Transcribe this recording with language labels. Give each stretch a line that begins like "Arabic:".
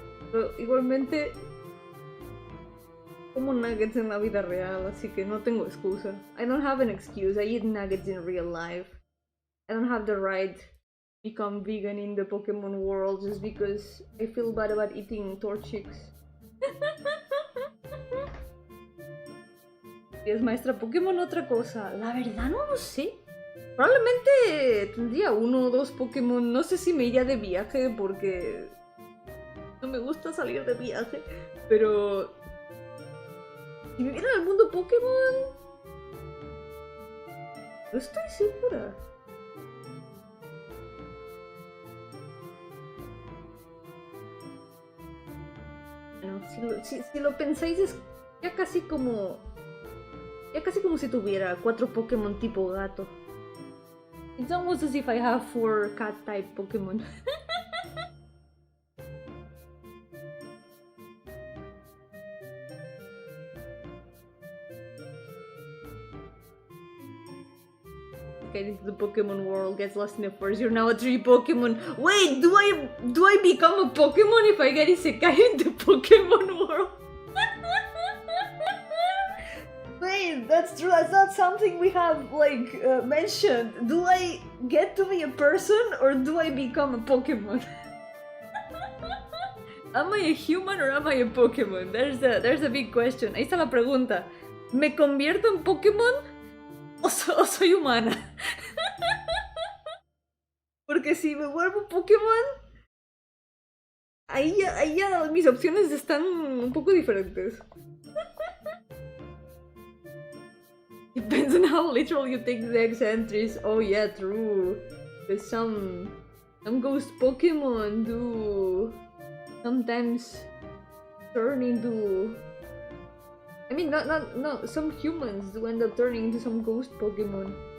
Spanish: Pero igualmente como nuggets en la vida real, así que no tengo excusa.
English: I don't have an excuse. I eat nuggets in real life. I don't have the right to become vegan in the Pokemon world just because I feel bad about eating Torchics.
Spanish: Y es maestra Pokémon otra cosa. La verdad no lo sé. Probablemente tendría 1 o 2 Pokémon. No sé si me iría de viaje porque no me gusta salir de viaje. Pero si viviera en el mundo Pokémon, no estoy segura. Bueno, si lo pensáis es ya casi como si tuviera 4 Pokémon tipo gato.
English: It's almost as if I have 4 cat type Pokémon. Okay, the Pokemon world gets lost in the forest. You're now a tree Pokemon. Wait, do I become a Pokemon if I get isekai in the Pokemon world? Wait, that's true. That's not something we have like mentioned. Do I get to be a person or do I become a Pokemon? Am I a human or am I a Pokemon? There's a big question.
Spanish: Ahí está la pregunta. ¿Me convierto en Pokémon o soy humana? Porque si me vuelvo Pokémon, ahí ya mis opciones están un poco diferentes.
English: Depends on how literal you take the X entries. Oh yeah, true. Because some ghost Pokemon do sometimes turn into... I mean, not some humans do end up turning into some ghost Pokemon.